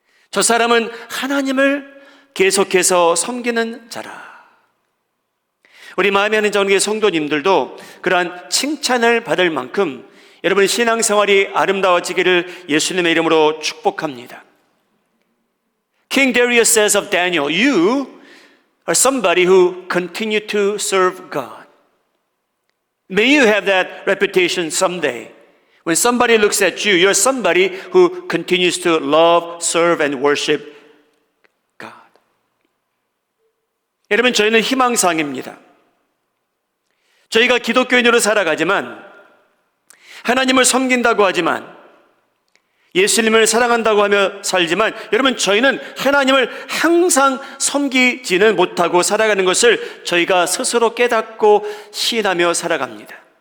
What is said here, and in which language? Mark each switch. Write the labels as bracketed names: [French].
[Korean] 저 사람은 하나님을 계속해서 섬기는 자라. 우리 마음에 하는 정교회 성도님들도 그러한 칭찬을 받을 만큼 여러분의 신앙생활이 아름다워지기를 예수님의 이름으로 축복합니다. [English] King Darius says of Daniel, you are somebody who continue to serve God. May you have that reputation someday. When somebody looks at you, you're somebody who continues to love, serve, and worship God. [Korean] 여러분, 저희는 희망사항입니다. 저희가 기독교인으로 살아가지만 하나님을 섬긴다고 하지만 예수님을 사랑한다고 하며 살지만 여러분 저희는 하나님을 항상 섬기지는 못하고 살아가는 것을 저희가 스스로 깨닫고 시인하며 살아갑니다.